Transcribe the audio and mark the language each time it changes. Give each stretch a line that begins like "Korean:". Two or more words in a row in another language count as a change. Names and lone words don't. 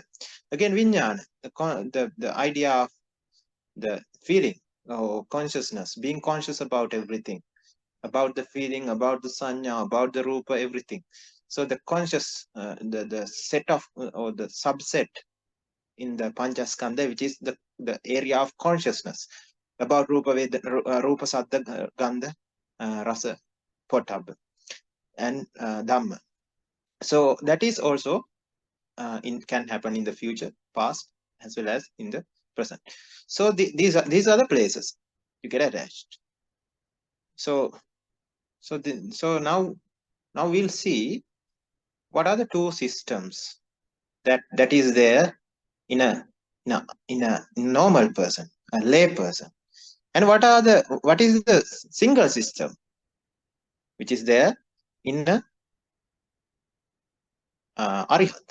English: Again, vijnana, the idea of the feeling or consciousness, being conscious about everything, about the feeling, about the sanya, about the rupa, everything. So the conscious, the set of, or the subset in the panchaskandha, which is the area of consciousness, about
Pali: rupa, rupa, saddha, gandha, rasa, pottabha,
English: and dhamma. So that is also can happen in the future, past, as well as in the present. So these are the places you get attached. So now we'll see what are the two systems that is there in a normal person, a lay person, and what is the single system which is there in a arihat.